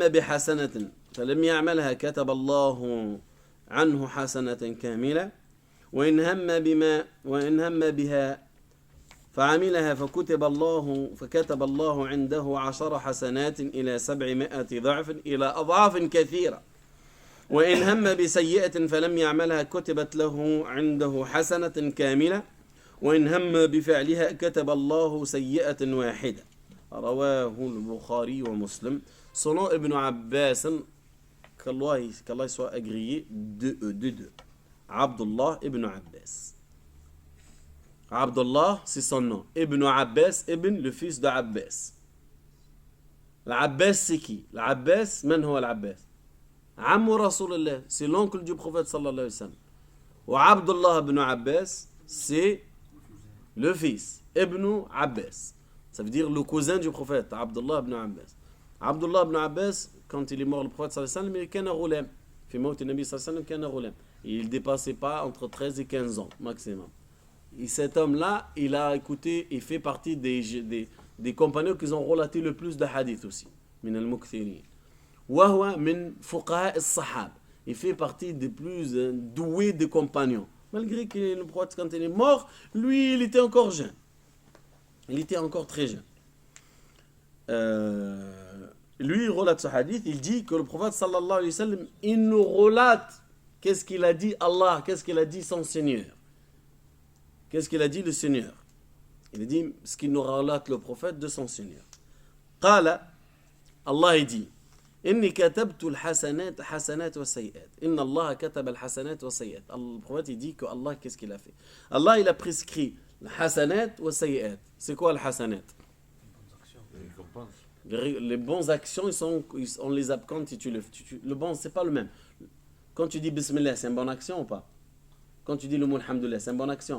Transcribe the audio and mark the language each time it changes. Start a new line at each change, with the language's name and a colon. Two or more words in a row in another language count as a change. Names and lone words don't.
Arabic: بحسنة فلم يعملها كتب الله عنه حسنة كاملة وإن هم بها فعملها فكتب الله عنده 10 حسنات إلى 700 ضعف إلى أضعاف كثيرة وإن هم بسيئة فلم يعملها كتبت له عنده حسنة كاملة وإن هم بفعلها كتب الله سيئة واحدة. رواه البخاري ومسلم.
French: Selon Ibn Abbas, qu'Allah soit agréé de eux, de deux. Abdullah ibn Abbas. Abdullah, c'est son nom. Ibn Abbas, Ibn, le fils d'Abbas. L'Abbas, c'est qui? L'Abbas,
Arabic: من هو العباس? عم رسول الله,
French: c'est l'oncle du prophète
Arabic: صلى الله عليه وسلم.
French: Wa Abdullah ibn Abbas, c'est le fils. Ibn Abbas. Ça veut dire le cousin du prophète, Abdullah ibn Abbas. Abdullah ibn Abbas, quand il est mort, le prophète
Arabic: صلى الله عليه وسلم,
French: il
Arabic: كان غلام. في موت النبي صلى الله عليه وسلم كان غلام.
French: Il ne dépassait pas entre 13 et 15 ans, maximum. Et cet homme-là, il a écouté et fait partie des compagnons qui ont relaté le plus de hadiths aussi.
Arabic: من المكثرين. وهو من فقهاء الصحاب.
French: Il fait partie des plus doués des compagnons. Malgré que le prophète, quand il est mort, lui, il était encore jeune. Il était encore très jeune. Lui, il relate ce hadith, il dit que le prophète sallallahu alayhi wa sallam, il nous relate qu'est-ce qu'il a dit Allah, qu'est-ce qu'il a dit son Seigneur. Qu'est-ce qu'il a dit le Seigneur? Il a dit ce qu'il nous relate le prophète de son Seigneur. Qala, Allah il dit,
Arabic: إني كتبت الحسنات حسنات وسيئات. إن الله كتب الحسنات وسيئات.
French: Le prophète il dit que Allah, qu'est-ce qu'il a fait? Allah il a prescrit le
Arabic: حسنات وسيئات.
French: C'est quoi le hasanat? Les bonnes actions, on les a quand le bon, c'est pas le même. Quand tu dis Bismillah, c'est une bonne action ou pas? Quand tu dis le mot Alhamdulillah, c'est une bonne action?